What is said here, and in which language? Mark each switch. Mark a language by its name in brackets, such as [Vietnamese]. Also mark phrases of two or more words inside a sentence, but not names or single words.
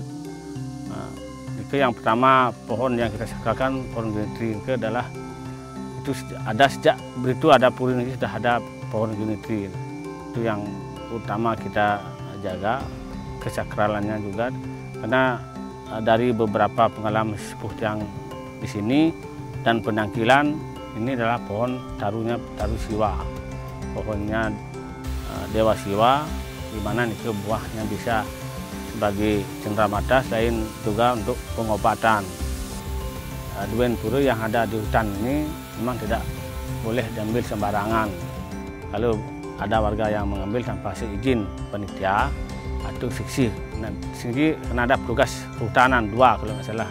[Indonesian] Itu yang pertama, pohon yang kita sakralkan, pohon genitri itu adalah itu ada sejak begitu ada pura ini sudah ada pohon genitri. Itu yang utama kita jaga, kesakralannya juga, karena dari beberapa pengalaman sepuh yang di sini dan penangkilan, ini adalah pohon taru siwa, pohonnya Dewa Siwa, di mana itu buahnya bisa sebagai cenderamata, selain juga untuk pengobatan. Duen pura yang ada di hutan ini memang tidak boleh diambil sembarangan. Kalau ada warga yang mengambil tanpa seizin panitia atau fiksi, nah, sini karena ada petugas kehutanan 2 kalau nggak salah.